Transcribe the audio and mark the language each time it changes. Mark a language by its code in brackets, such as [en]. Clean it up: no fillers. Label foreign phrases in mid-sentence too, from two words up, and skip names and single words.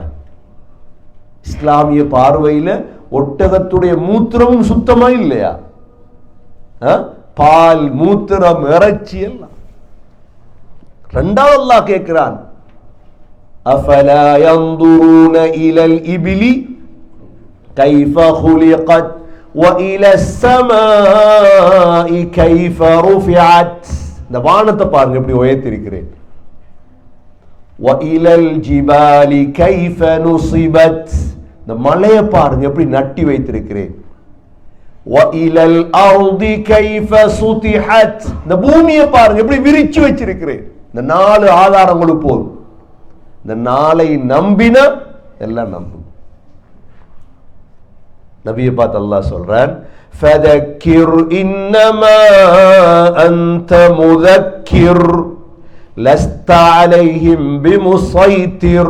[ta] இஸ்லாமிய பார்வையில் ஒட்டகத்துடைய மூத்திரமும் சுத்தமா இல்லையா? பால், மூத்திரம், இறைச்சி எல்லாம். இரண்டாவது அல்லாஹ் கேட்கிறான், [ar] أفلا ينظرون إلى الإبل كيف خلقت وَإِلَى السَّمَاءِ كَيْفَ رُفِعَتْ. [ta] இந்த வானத்தை பாருங்க எப்படி உயர்த்திருக்கிறேன். [ar] وَإِلَى الْجِبَالِ كَيْفَ نُصِبَتْ. [ta] இந்த மலையை பாருங்க எப்படி நட்டி வைத்திருக்கிறேன். [ar] وَإِلَى الْأَرْضِ كَيْفَ سُطِحَتْ. [ta] இந்த பூமியை பாருங்க எப்படி விரிச்சு வச்சிருக்கிறேன். இந்த 4 ஆதாரங்களுக்கு போதும். இந்த 4ஐ நம்பினா எல்லாம் நம்பும். நபியை பார்த்து அல்லாஹ் சொல்றான், [ar] فذكر إنما أنت مذكر لست عليهم بمسيطر.